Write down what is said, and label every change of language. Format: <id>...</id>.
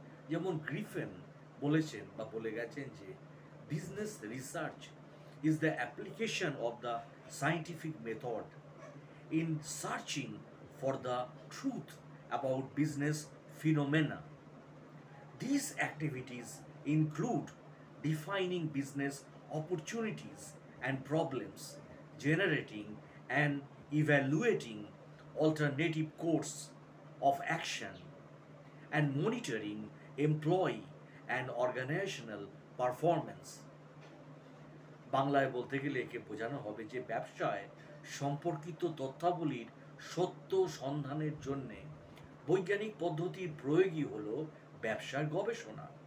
<bn>যেমন গ্রিফিন বলেছেন বা বলে গেছেন যে</bn> <en>Business research is the application of the scientific method in searching for the truth about business phenomena. These activities include defining business opportunities and problems, generating and evaluating alternative course of action, and monitoring employee and organizational performance.</en> <bn>বাংলায় বলতে গেলে একে বোঝানো হবে যে ব্যবসায় সম্পর্কিত তথ্যাবলীর সত্য সন্ধানের জন্যে বৈজ্ঞানিক পদ্ধতির প্রয়োগই হলো ব্যবসার গবেষণা।</bn>